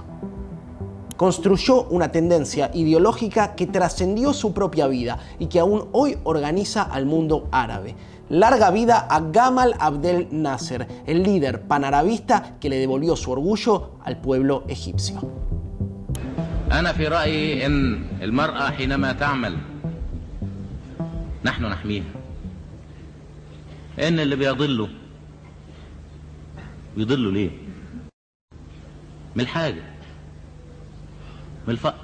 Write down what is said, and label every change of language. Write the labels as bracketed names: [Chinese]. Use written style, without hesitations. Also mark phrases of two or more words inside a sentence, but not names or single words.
[Spanish] Construyó una tendencia ideológica que trascendió su propia vida y que aún hoy organiza al mundo árabe. Larga vida a Gamal Abdel Nasser, el líder panarabista que le devolvió su orgullo al pueblo egipcio. [Arabic] أنا في رأيي إن المرأة حينما تعمل نحن نحميها. إن اللي بيضلوا ليه؟ من الحاجة، من الفقر.